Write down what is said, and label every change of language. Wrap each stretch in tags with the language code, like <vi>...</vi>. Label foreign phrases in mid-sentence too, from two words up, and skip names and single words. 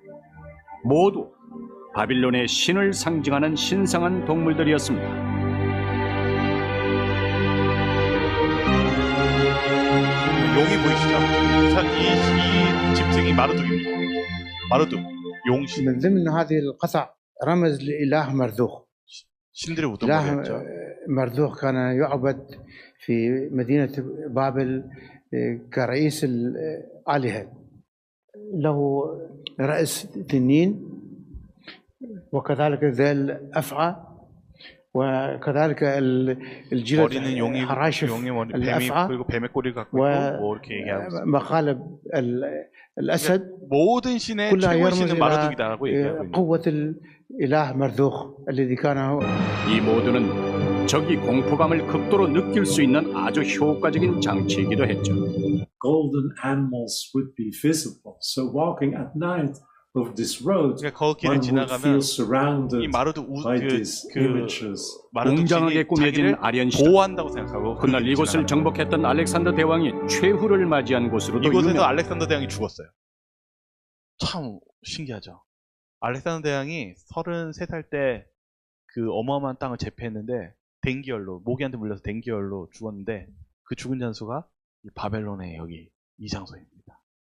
<ko>모두 바빌론의 신을 상징하는 신성한 동물들이었습니다. 용이 보이시죠? 이 짐승이 마르둑입니다. 마르둑, 용신.</ko> <ar>من ضمن هذه القطع رمز لإله مردوخ.</ar> <ko>신들의</ko> <ar>إله</ar> <ko>우두머리였죠.</ko> <ar>مردوخ كان يعبد في مدينة بابل كرئيس الآلهة. له رأس تنين وكذلك ذيل أفعى وكذلك الجلد</ar> <ko>머리는 용의</ko> <ar>حراشف</ar> <ko>머리, 뱀이</ko> <ar>الأفعى</ar> <ko>그리고 뱀의 꼬리를 갖고 있고 뭐 이렇게 얘기하고 있습니다.</ko> <ar>ومخالب الأسد.</ar> <ko>모든 신의</ko> <ar>كلها</ar> <ko>최고의</ko> <ar>يرمز</ar> <ko>신은 마르둑이다라고 얘기하고 있는.</ko> <ar>قوة الإله مردوخ الذي كان</ar> <ko>이 모두는 적이 공포감을 극도로 느낄 수 있는 아주 효과적인 장치이기도 했죠.</ko> <en>golden animals would be visible. So walking at night over this road,</en> <ko>그러니까 그 길을</ko> <en>one would</en> <ko>지나가면</ko> <en>feel surrounded</en> <ko>이 마르둑</ko> <en>by these images.</en> <ko>마르둑 웅장하게 신이 꾸며진 자기를 아련시다. 보호한다고 생각하고 훗날 그 이곳을 지나가는 정복했던 알렉산더 대왕이 최후를 맞이한 곳으로도 이곳에서 유명. 알렉산더 대왕이 죽었어요. 참 신기하죠. 알렉산더 대왕이 33살 때 그 어마어마한 땅을 제패했는데 댕기열로 모기한테 물려서 댕기열로 죽었는데 그 죽은 장소가 이 바벨론의 여기 이 장소입니다.</ko>